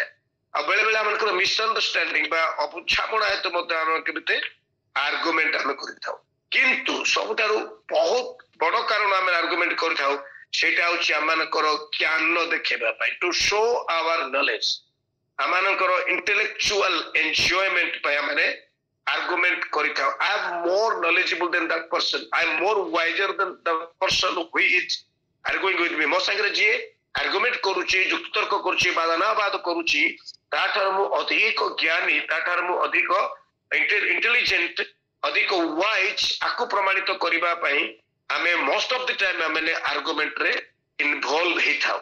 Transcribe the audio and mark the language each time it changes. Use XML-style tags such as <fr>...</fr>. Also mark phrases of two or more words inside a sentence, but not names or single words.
<or>ଆଉ ବେଳେ ବେଳେ ଆମମାନଙ୍କର ମିସଅଣ୍ଡରଷ୍ଟାଣ୍ଡିଂ ବା ଅବୁଝାମଣା ହେତୁ ମଧ୍ୟ ଆମେ କେମିତି ଆର୍ଗୁମେଣ୍ଟ ଆମେ କରିଥାଉ। କିନ୍ତୁ ସବୁଠାରୁ ବହୁତ ବଡ କାରଣ ଆମେ ଆର୍ଗୁମେଣ୍ଟ କରିଥାଉ ସେଇଟା ହଉଛି ଆମମାନଙ୍କର ଜ୍ଞାନ ଦେଖେଇବା ପାଇଁ,</or> <en>to show our knowledge,</en> <or>ଆମମାନଙ୍କର</or> <en>intellectual enjoyment</en> <or>ପାଇଁ ଆମେ ଆର୍ଗୁମେଣ୍ଟ କରିଥାଉ।</or> <en>ଆଇ am more knowledgeable than that person, I am more wiser than the person who is arguing with me।</en> <or>ମୋ ସାଙ୍ଗରେ ଯିଏ ଆର୍ଗୁମେଣ୍ଟ କରୁଛି, ଯୁକ୍ତତର୍କ କରୁଛି, ବାଦାନାବାଦ କରୁଛି, ତାଠାରୁ ମୁଁ ଅଧିକ ଜ୍ଞାନୀ, ତାଠାରୁ ମୁଁ ଅଧିକ ଇଣ୍ଟେଲିଜେଣ୍ଟ, ଅଧିକ ୱାଇଜ, ଆକୁ ପ୍ରମାଣିତ କରିବା ପାଇଁ ଆମେ</or> <en>most of the time</en> <or>ଆମେ ଆର୍ଗୁମେଣ୍ଟରେ ଇନଭଲ୍ଭ ହେଇଥାଉ।</or>